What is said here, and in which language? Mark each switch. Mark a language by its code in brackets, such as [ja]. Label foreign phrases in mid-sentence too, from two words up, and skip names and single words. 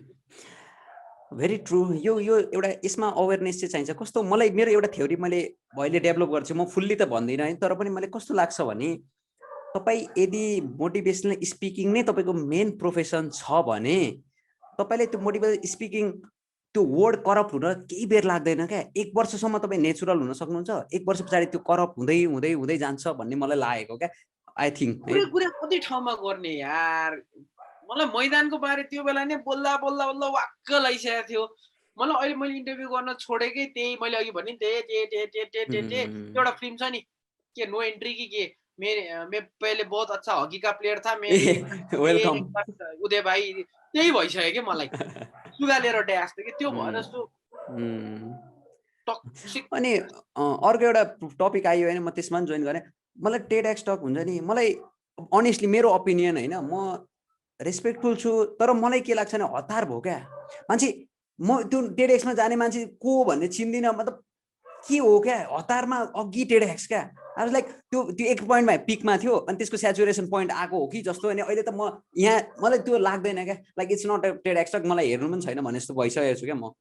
[en] very true [ne] यो एउटा यसमा अवेरनेस चाहिँ चाहिन्छ कस्तो मलाई मेरो एउटा थ्योरी मैले अहिले डेभलप गर्छु म फुल्ली त भन्दिनँ है तर पनि मलाई कस्तो लाग्छ भने तपाईँ यदि [en] motivational speaking [ne] नै तपाईँको मेन प्रोफेसन छ भने तपाईँले त्यो [en] motivational speaking [ne] त्यो [en] word corrupt [ne] हुन केही बेर लाग्दैन क्या 1 वर्षसम्म तपाईँ नेचुरल हुन सक्नुहुन्छ 1 वर्ष पछाडि त्यो करप्ट हुँदै हुँदै हुँदै जान्छ भन्ने मलाई लागेको क्या [en] I think [ne] कुरा कति ठाउँमा गर्ने यार मलाई मैदानको बारे त्यो बेला नै बोल्दा बोल्दा बोल्दा वाक्क लागिसकेको थियो मलाई अहिले मैले इन्टरभ्यू गर्न छोडेकै त्यही मैले अघि भने एउटा फिल्म छ नि के नो एन्ट्री कि के [hi] मैं पहले बहुत अच्छा हॉकी का प्लेयर था मैं [ne] वेलकम उदय भाइ त्यही भइसक्यो कि मलाई सुगालेर ड्यास थियो कि त्यो भएर जस्तो अनि अर्को एउटा टपिक आयो होइन म त्यसमा जोइन गरेँ मलाई टेडएक्स टक हुन्छ नि मलाई अनेस्टली मेरो ओपिनियन होइन म रेस्पेक्टफुल छु तर मलाई के लाग्छ भने हतार भयो क्या मान्छे म त्यो टेडएक्समा जाने मान्छे को भन्ने चिन्दिनँ मतलब के हो क्या हतारमा अघि टेडएक्स क्या [en] I like [ne] त्यो एक पोइन्टमा पिकमा थियो अनि त्यसको [en] saturation point [ne] आएको हो कि जस्तो अनि अहिले त म यहाँ मलाई त्यो लाग्दैन क्या [en] like it's not TEDx Talk [ne] मलाई हेर्नु पनि छैन भने जस्तो भइसकेको छु क्या म